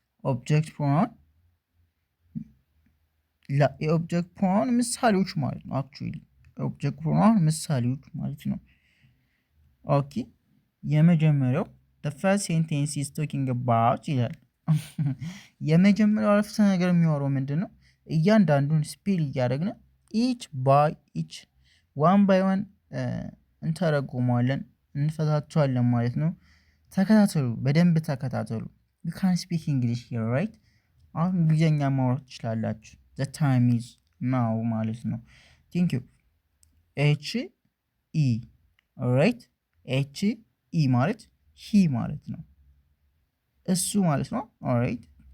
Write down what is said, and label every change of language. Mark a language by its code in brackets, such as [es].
[am] ኦብጀክት ፕሮናውን የኦብጀክት ፕሮናውን ምሳሌዎች ማለት ነው። አክቹዋሊ ኦብጀክት ፕሮናውን ምሳሌዎች ማለት ነው። ኦኬ የመጀመሪያው [en] the first sentence is talking about [am] ይላል። የመጀመሪያው አረፍተ ነገር የሚያወራው ምንድነው? እያንዳንዱን ስፔል እያደረግን each by each one by one እንተረጉመዋለን፣ እንፈታቸዋለን ማለት ነው። ተከታተሉ፣ በደንብ ተከታተሉ። [en] you can speak English here, right? [am] አሁን እንግሊዝኛ ማውራት ትችላላችሁ። [en] the time is now [am] ማለት ነው። thank you he alright he ማለት he ማለት ነው፣ እሱ ማለት ነው። alright